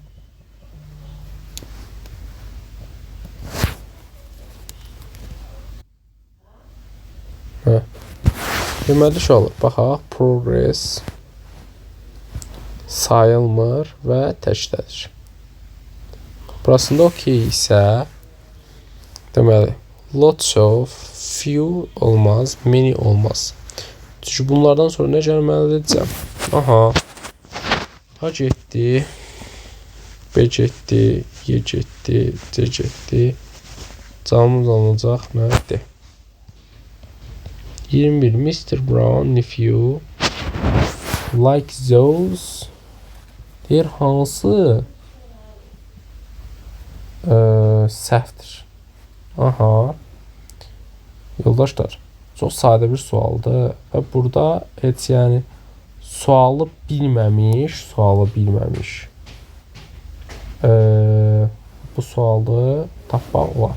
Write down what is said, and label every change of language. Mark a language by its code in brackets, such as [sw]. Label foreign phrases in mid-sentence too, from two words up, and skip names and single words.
[az] Deməli, şu olur. Baxaq, progress sayılmır və təkdədir. Burasında okey isə deməli, [en] lots of, [az] few olmaz, many olmaz. Çünki bunlardan sonra nə gəlməlidir? Cəm. Aha. A getdi. B getdi. Y getdi. C getdi. Cavabımız alınacaq nədir? 21. [en] Mr. Brown nephew like those [az] deyir, hansı səhvdir. Aha. Yoldaşlar, çox sadə bir sualdır və burada heç yəni sualı bilməmiş bu sualı tapmaq olar.